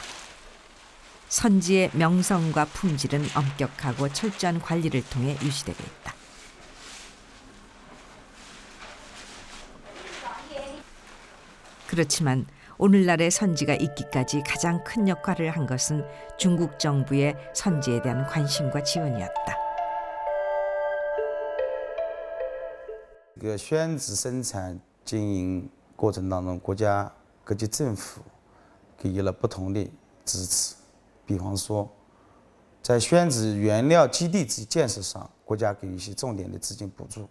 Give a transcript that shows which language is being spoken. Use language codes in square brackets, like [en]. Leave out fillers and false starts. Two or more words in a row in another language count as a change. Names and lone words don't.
[ko] 선지의 명성과 품질은 엄격하고 철저한 관리를 통해 유지되고 있다. 그렇지만 오늘날의 선지가 있기까지 가장 큰 역할을 한 것은 중국 정부의 선지에 대한 관심과 지원이었다. [zh] 这个宣纸生产经营过程当中，国家各级政府给予了不同的支持。比方说，在宣纸原料基地建设上，国家给予一些重点的资金补助。